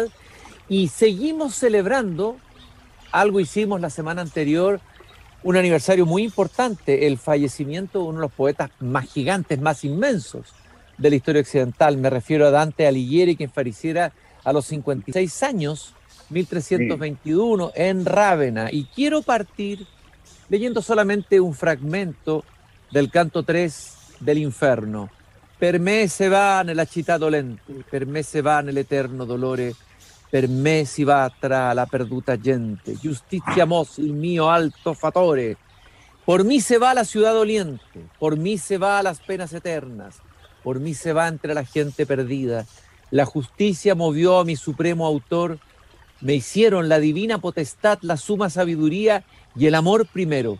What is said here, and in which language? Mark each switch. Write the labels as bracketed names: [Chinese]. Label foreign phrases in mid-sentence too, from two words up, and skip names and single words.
[Spanish] Y seguimos celebrando, algo hicimos la semana anterior, un aniversario muy importante, el fallecimiento de uno de los poetas más gigantes, más inmensos de la historia occidental. Me refiero a Dante Alighieri, quien falleciera a los 56 años, 1321, en Rávena. Y quiero partir leyendo solamente un fragmento del canto 3 del Inferno. [Italian] Per me se va nella città dolente, per me se va nell'eterno dolore, per me si va tra la perduta gente, giustizia mos il mio alto fatore. [Spanish] Por mí se va la ciudad doliente, por mí se va las penas eternas, por mí se va entre la gente perdida. La justicia movió a mi supremo autor, me hicieron la divina potestad, la suma sabiduría y el amor primero.